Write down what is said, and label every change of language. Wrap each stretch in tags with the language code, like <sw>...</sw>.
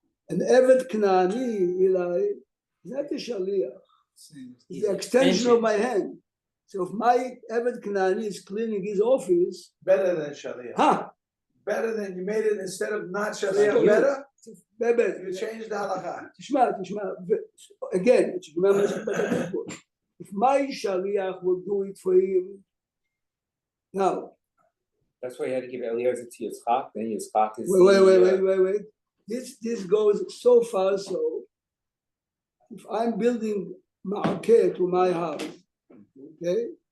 <en>An עבד כנעני, Eli, is not a שליח. It's the extension of my hand. So if my עבד כנעני is cleaning his office, Better than Shaliach. Better than you made it instead of not Shaliach. You- Better?</en> <he>באמת,</he> <en>You changed the halakha.</en> <he>תשמע, again, תשמע מה שכתוב פה.</he> <en>If my שליח will do it for him, now, That's why you had to give Eliezer to Yitzchak, then Yitzchak is. wait. This goes so far so, if I'm building ma'akeh to my house, okay?</en>